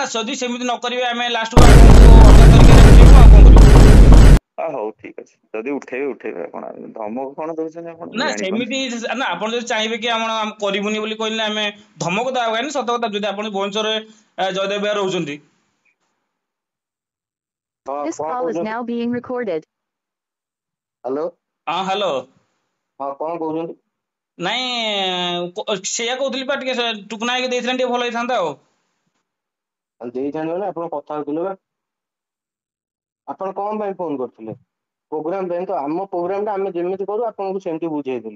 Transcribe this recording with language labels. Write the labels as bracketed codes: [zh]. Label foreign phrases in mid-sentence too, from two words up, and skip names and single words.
[or] ନା ଯଦି ସେମିତି ନ କରିବେ ଆମେ ଲାଷ୍ଟକୁ ଆପଣଙ୍କୁ ଅଲଗା ତରିକାରେ ଉଠେଇବୁ ଆଉ କଣ କରିବୁ। ହଉ ଠିକ ଅଛି, ଯଦି ଉଠେଇବେ ଉଠେଇବେ, ଆପଣ ଧମକ କଣ ଦଉଛନ୍ତି ଆପଣ, ନା ମୁଁ ଜାଣିପାରୁନି। ସେମିତି ନା ଆପଣ ଯଦି ଚାହିଁବେ କି ଆମେ କରିବୁନି ବୋଲି କହିଲେ ଆମେ ଧମକ ଦବା ସତ କଥା ଯଦି ଆପଣ ଭୁବନେଶ୍ୱରରେ ଜୟଦେବ ବିହାର ରହୁଛନ୍ତି। ହଁ [en] This [or] କଣ [en] call is [or] କହୁଛନ୍ତି? [en] now being recorded. [or] ହ୍ୟାଲୋ। ହଁ ହ୍ୟାଲୋ। ହଁ କଣ କହୁଛନ୍ତି? ନାଇଁ ସେଇଆ କହୁଥିଲି ବା ଟିକେ ଟୁକୁନା ହେଇକି ଦେଇଥିଲେ ଟିକେ ଭଲ ହେଇଥାନ୍ତା ଆଉ ଦେଇଥାନ୍ତି ମାନେ ଆପଣ କଥା ହଉଥିଲେ ବା, ଆପଣ କଣ ପାଇଁ ଫୋନ କରିଥିଲେ? ପ୍ରୋଗ୍ରାମ ପାଇଁ ତ, ଆମ ପ୍ରୋଗ୍ରାମ ଟା ଆମେ ଯେମିତି କରୁ ଆପଣଙ୍କୁ ସେମିତି ବୁଝେଇଥିଲୁ।